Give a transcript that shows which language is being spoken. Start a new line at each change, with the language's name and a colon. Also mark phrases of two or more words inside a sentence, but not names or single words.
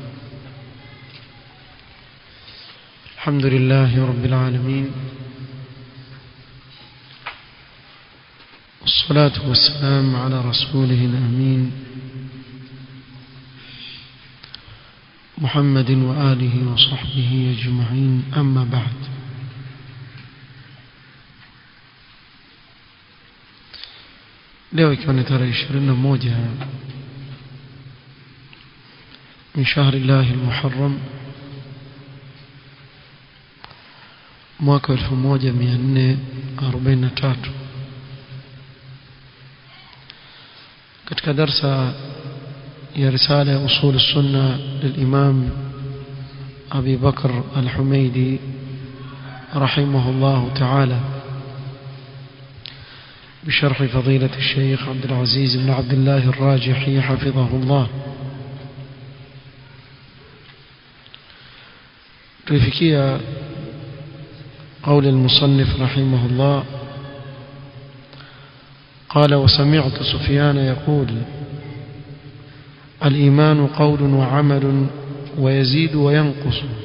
Arabic: الحمد لله رب العالمين، والصلاة والسلام على رسوله الأمين محمد وآله وصحبه أجمعين، أما بعد.
Swahili: leo ikiwa ni tarehe 21
Arabic: من شهر الله المحرم
Swahili: mwaka 1443 katika darsa ya risala
Arabic: usul السنة للإمام أبي بكر الحميدي رحمه الله تعالى بشرح فضيلة الشيخ عبد العزيز بن عبد الله الراجحي حفظه الله. تفكية قول المصنف رحمه الله قال: وسمعت سفيان يقول: الإيمان قول وعمل ويزيد وينقص.